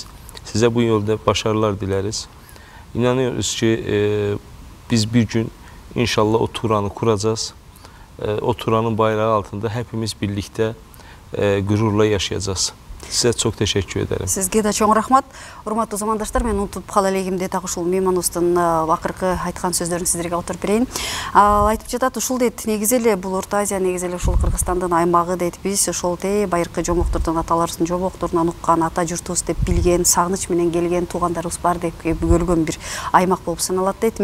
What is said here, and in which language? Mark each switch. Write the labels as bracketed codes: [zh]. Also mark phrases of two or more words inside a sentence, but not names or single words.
[tr] Size bu yolda başarılar dileriz. İnanıyoruz ki biz bir gün inşallah o Turan'ı kuracağız. O Turan'ın bayrağı altında hepimiz birlikte gururla yaşayacağız. Size çok teşekkür ederim. Sizge de çok rahmat. [ky] Урматтуу замандаштар, мен унутуп кала элегимде так ушул мейманыбыздын акыркы айткан сөздөрүн сиздерге отуруп берейин. Айтып жатат, ушул дейт, негизи эле бул Орто Азия, негизи эле ушул Кыргызстандын аймагы дейт, биз ошол байыркы жомоктордун, аталарыбыздын жомокторунан уккан, ата журтубуз деп билген, сагыныч менен келген туугандарыбыз бар деп көргөн бир аймак болуп саналат дейт.